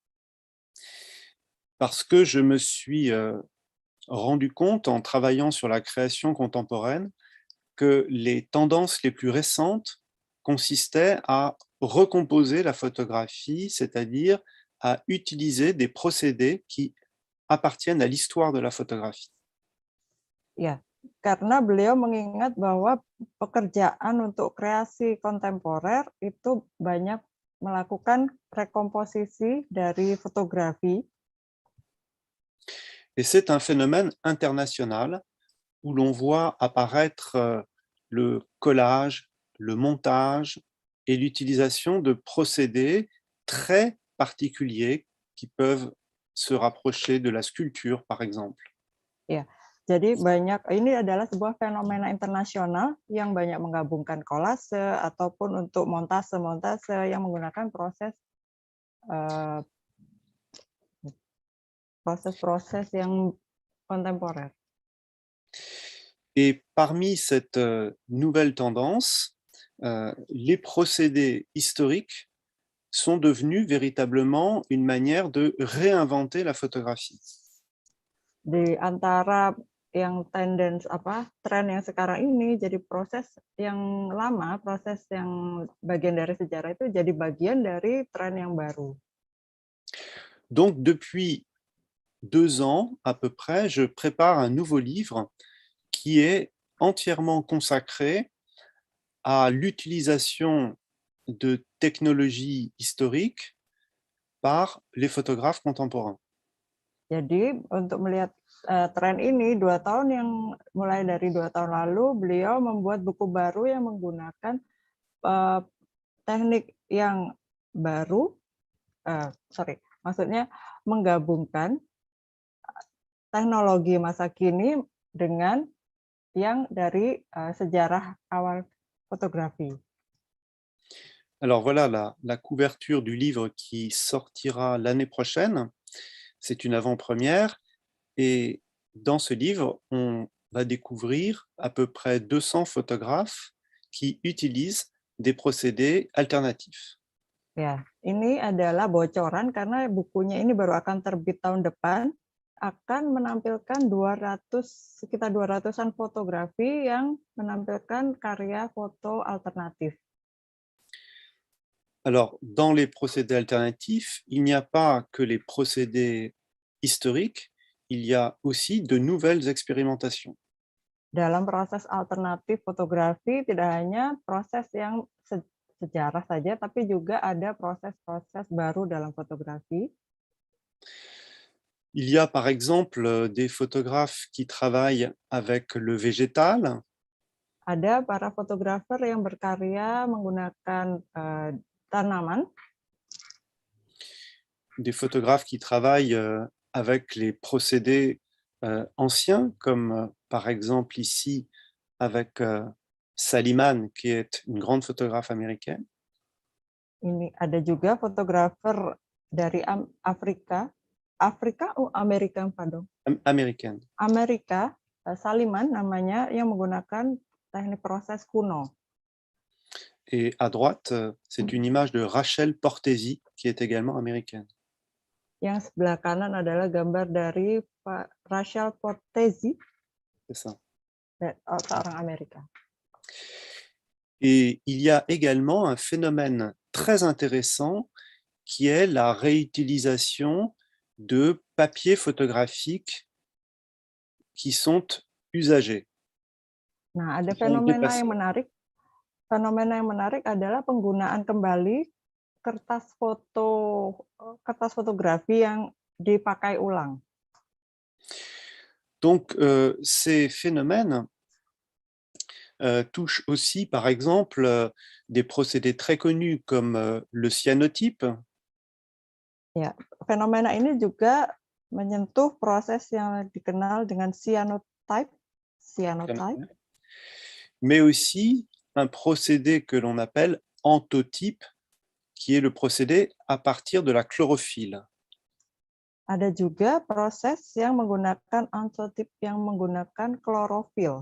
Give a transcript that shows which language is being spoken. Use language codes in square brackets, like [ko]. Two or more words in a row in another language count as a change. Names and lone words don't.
[fr] Parce que je me suis rendu compte en travaillant sur la création contemporaine que les tendances les plus récentes consistaient à recomposer la photographie, c'est-à-dire à utiliser des procédés qui appartiennent à l'histoire de la photographie. [id] Ya, karena beliau mengingat bahwa pekerjaan untuk kreasi kontemporer itu banyak melakukan rekomposisi dari fotografi. [fr] Et c'est un phénomène international où l'on voit apparaître le collage, le montage et l'utilisation de procédés très particuliers qui peuvent se rapprocher de la sculpture, par exemple. [id] Ya, jadi ini adalah sebuah fenomena internasional yang banyak menggabungkan kolase ataupun untuk montase yang menggunakan proses yang kontemporer. [fr] Et parmi cette nouvelle tendance, les procédés historiques sont devenus véritablement une manière de réinventer la photographie. [id] Di antara yang tren yang sekarang ini jadi proses yang lama, proses yang bagian dari sejarah itu jadi bagian dari tren yang baru. [fr] Donc depuis 2 ans à peu près, je prépare un nouveau livre qui est entièrement consacré à l'utilisation de technologies historiques par les photographes contemporains. [id] Jadi untuk melihat tren ini, mulai dari 2 tahun lalu, beliau membuat buku baru yang menggunakan teknik yang baru, maksudnya menggabungkan teknologi masa kini dengan yang dari sejarah awal fotografi. [fr] Alors voilà la couverture du livre qui sortira l'année prochaine. C'est une avant-première et dans ce livre, on va découvrir à peu près 200 photographes qui utilisent des procédés alternatifs. [id] Ya, ini adalah bocoran karena bukunya ini baru akan terbit tahun depan, akan menampilkan sekitar 200-an fotografi yang menampilkan karya foto alternatif. [fr] Alors, dans les procédés alternatifs, il n'y a pas que les procédés historiques, il y a aussi de nouvelles expérimentations. [id] Dalam proses alternatif fotografi tidak hanya proses yang sejarah saja, tapi juga ada proses-proses baru dalam fotografi. [fr] Il y a par exemple des photographes qui travaillent avec le végétal. [id] Ada para fotografer yang berkarya menggunakan tanaman. [fr] Des photographes qui travaillent avec les procédés anciens, comme par exemple ici avec Saliman, qui est une grande photographe américaine. [id] Ini ada juga fotografer dari Amerika, Saliman namanya, yang menggunakan teknik proses kuno. [fr] Et à droite, c'est une image de Rachel Portesi, qui est également américaine. [id] Yang sebelah kanan adalah gambar dari Pak Rachel Portesi, [fr] C'est ça. [id] seorang Amerika. [fr] Et il y a également un phénomène très intéressant qui est la réutilisation de papiers photographiques qui sont usagés. [id] Nah, ada [fr] Qui ont [id] fenomena [fr] dépassé. [id] yang menarik. Fenomena yang menarik adalah penggunaan kembali kertas fotografi yang dipakai ulang. [fr] Donc, ces phénomènes touchent aussi, par exemple, des procédés très connus comme le cyanotype, [id] Ya, fenomena ini juga menyentuh proses yang dikenal dengan cyanotype, [fr] mais aussi un procédé que l'on appelle anthotype, qui est le procédé à partir de la chlorophylle. [id] Ada juga proses yang menggunakan antotip yang menggunakan klorofil.